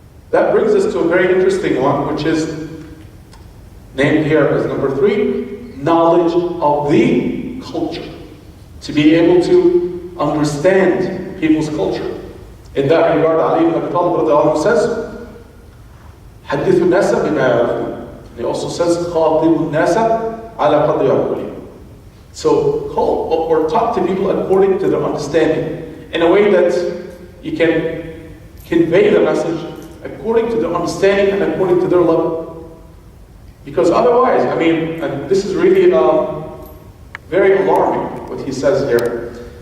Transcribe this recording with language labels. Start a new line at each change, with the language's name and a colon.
English: That brings us to a very interesting one, which is named here as number 3, knowledge of the culture. To be able to understand people's culture. In that regard, Ali ibn Abi Talib says,
Arabic: حدثوا الناس بما يعرفون.
English: He also says,
Arabic: خاطبوا الناس على قدر عقولهم.
English: So call or talk to people according to their understanding, in a way that you can convey the message according to their understanding and according to their level. Because otherwise, I mean, and this is really very alarming what he says here.